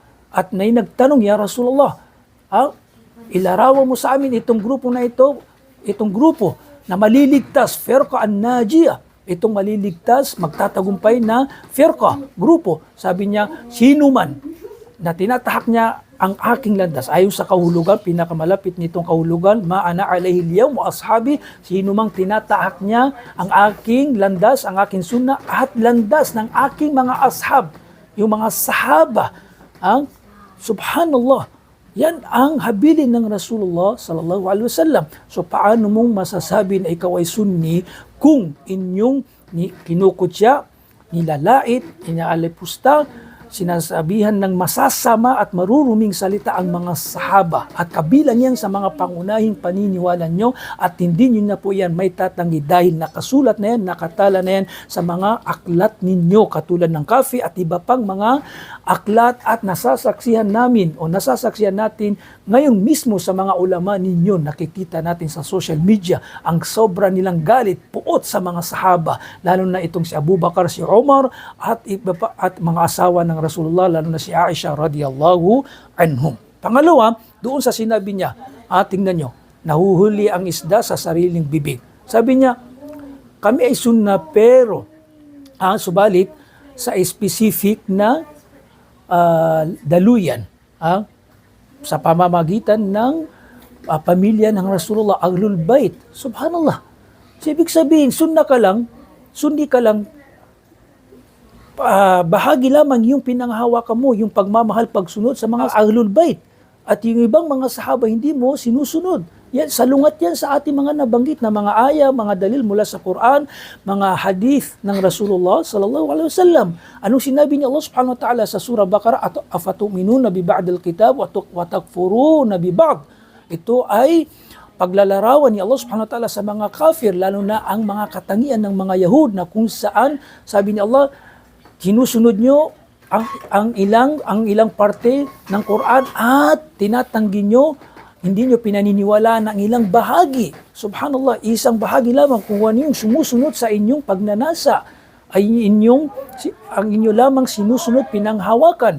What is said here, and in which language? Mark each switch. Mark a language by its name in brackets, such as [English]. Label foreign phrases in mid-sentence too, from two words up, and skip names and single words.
[Filipino] At may nagtanong, [Arabic] يا رسول الله, [Filipino] ilarawan mo sa amin itong grupo na ito, itong grupo na maliligtas, [Arabic] فرقة الناجية, [Filipino] itong maliligtas, magtatagumpay na firqa, grupo. Sabi niya, sino man na tinatahak niya ang aking landas, ayon sa kahulugan, pinakamalapit nitong kahulugan, [Arabic] ما أنا عليه اليوم وأصحابي, [Filipino] sino mang tinatahak niya ang aking landas, ang aking sunnah, at landas ng aking mga ashab, yung mga sahaba. Subhanallah, yan ang habilin ng Rasulullah [Arabic] صلى الله عليه وسلم. [Filipino] So paano mong masasabi na ikaw ay sunni kung inyong kinukutya, nilalait, inaalipusta, sinasabihan ng masasama at maruruming salita ang mga sahaba, at kabilang yan sa mga pangunahing paniniwala nyo, at hindi nyo na po yan may tatanggi dahil nakasulat na yan, nakatala na yan sa mga aklat ninyo, katulad ng kafi at iba pang mga aklat, at nasasaksihan natin ngayon mismo sa mga ulama ninyo. Nakikita natin sa [English] social media [Filipino] ang sobra nilang galit, puot sa mga sahaba, lalo na itong si Abu Bakar, si Umar, at iba pa, at mga asawa ng Rasulullah, lalo na si Aisha [Arabic] رضي الله عنهم. [Filipino] Pangalawa, doon sa sinabi niya, tingnan nyo, nahuhuli ang isda sa sariling bibig. Sabi niya, kami ay sunna pero subalit sa specific na daluyan, sa pamamagitan ng pamilya ng Rasulullah, Ahlul Bait. Subhanallah. So, ibig sabihin, sunni ka lang, bahagi lamang yung pinanghawakan mo, yung pagmamahal, pagsunod sa mga Ahlul Bait. At yung ibang mga sahaba, hindi mo sinusunod. Yan, salungat yan sa ating mga nabanggit na mga aya, mga dalil mula sa Quran, mga hadith ng Rasulullah [Arabic] صلى الله عليه وسلم. [Filipino] Anong sinabi ni Allah [Arabic] سبحانه وتعالى [Filipino] sa surah Baqarah? [Arabic] أفتؤمنون ببعض الكتاب وتكفرون ببعض. [Filipino] Ito ay paglalarawan ni Allah [Arabic] سبحانه وتعالى [Filipino] sa mga kafir, lalo na ang mga katangian ng mga Yahud, na kung saan sabi ni Allah, sinusunod nyo ang ilang parte ng Quran at tinatanggi nyo, hindi nyo pinaniniwalaan ang ilang bahagi. Subhanallah, isang bahagi lamang kung ano yung sumusunod sa inyong pagnanasa ay ang inyo lamang sinusunod, pinanghawakan.